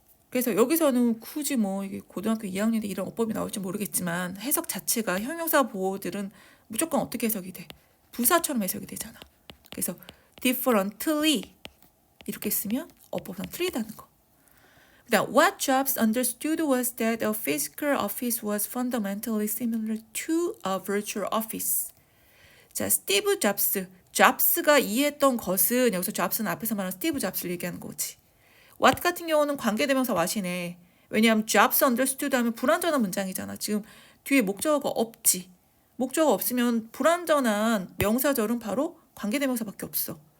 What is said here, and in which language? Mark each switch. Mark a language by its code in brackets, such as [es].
[ko] 그래서 여기서는 굳이 뭐 이게 고등학교 2학년 때 이런 어법이 나올지 모르겠지만 해석 자체가 형용사 보호들은 무조건 어떻게 해석이 돼? 부사처럼 해석이 되잖아. 그래서 differently 이렇게 쓰면 어법상 틀리다는 거. [en] 그다음 what Jobs understood was that a physical office was fundamentally similar to a virtual office. [ko] 자, 스티브 잡스가 이해했던 것은 여기서 잡스는 앞에서 말하는 스티브 잡스를 얘기하는 거지. what 같은 경우는 관계대명사 what이네. 왜냐하면 Jobs understood 하면 불완전한 문장이잖아. 지금 뒤에 목적어가 없지. 목적어가 없으면 불완전한 명사절은 바로 관계대명사밖에 없어.